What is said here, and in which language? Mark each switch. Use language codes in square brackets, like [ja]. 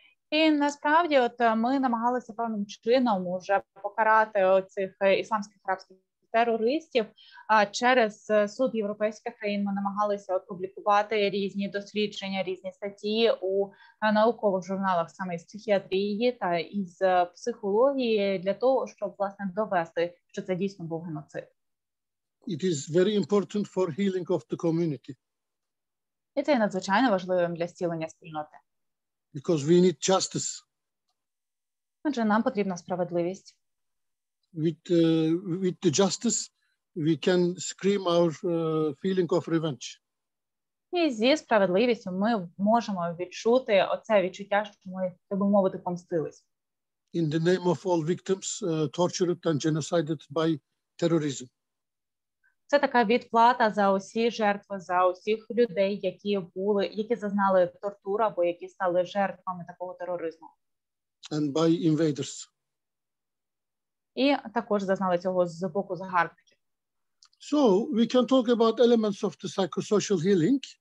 [uk] І насправді, от ми намагалися певним чином уже покарати оцих ісламських арабських терористів. Через суд європейських країн ми намагалися опублікувати різні дослідження, різні статті у наукових журналах саме із психіатрії та із психології для того, щоб, власне, довести, що це дійсно був геноцид. [en] It is very important for healing of the community. [uk] І це є надзвичайно важливим для зцілення спільноти. [en] Because we need justice. [uk] Адже нам потрібна справедливість. [en] With the justice, we can scream our feeling of revenge. [uk] І зі справедливістю ми можемо відчути оце відчуття, що ми, так би мовити, помстились. [en] In the name of all victims tortured and genocided by terrorism. [uk] Це така відплата за усі жертви, за усіх людей, які зазнали тортур або які стали жертвами такого тероризму. [en] And by invaders. [uk] І також зазнали цього з боку загарбників. [en] So we can talk about elements of the psychosocial healing.